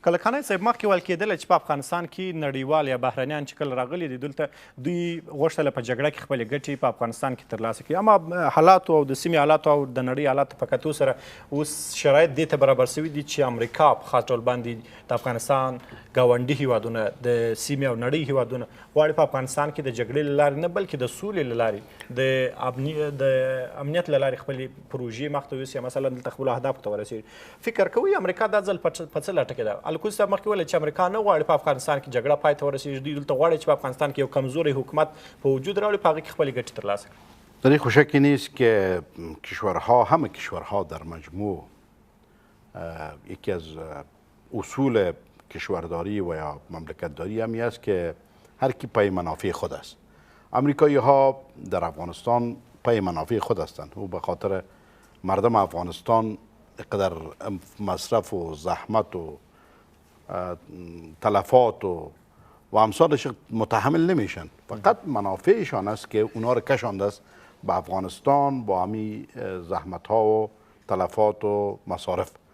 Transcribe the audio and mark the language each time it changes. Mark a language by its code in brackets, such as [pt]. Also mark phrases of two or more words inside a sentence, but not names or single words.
[ps] کلکاني صاحب مخکې ویل کېدله چې په افغانستان کې نړیوال یا بهرنیان چې کله راغلي دي دلته دوی غوښتله په جګړه کې خپلې ګټې په افغانستان کې ترلاسه کړي، اما حالاتو او د سیمې حالاتو او د نړۍ حالاتو په کتو سره اوس شرایط دې ته برابر شوي دي چې امریکا په خاص ډول باندې د افغانستان ګاونډي هیوادونه د سیمې او نړۍ هیوادونه غواړي په افغانستان کې د جګړې له لارې نه بلکې د سولې له لارې د امنیت له لارې خپلې پروژې مخته یوسي، مثلا دلته خپلو اهدافو ته ورسېږي. فکر کوئ امریکا دا ځل په څه لټه کې ده؟ القاضي صاحب مخکې ویل چې امریکا نه غواړي په افغانستان کې جګړه پای ته ورسېږي، دوی دلته غواړي چې په افغانستان کې یو کمزوری حکومت په وجود راوړي، په هغه کې خپلې ګټې ترلاسه کړي. [fa] در این خوشکی نیست که کشورها همه کشورها در مجموع یکی از اصول کشورداری و یا مملکتداری همی است که هر کی پای منافع خود است. امریکایی ها در افغانستان پای منافع خود هستند و به خاطر مردم افغانستان قدر مصرف و زحمت و تلفات و امثالش متحمل نمیشن، فقط منافعشان است که اونا رو کشانده است به افغانستان با همین زحمت ها و تلفات و مصارف.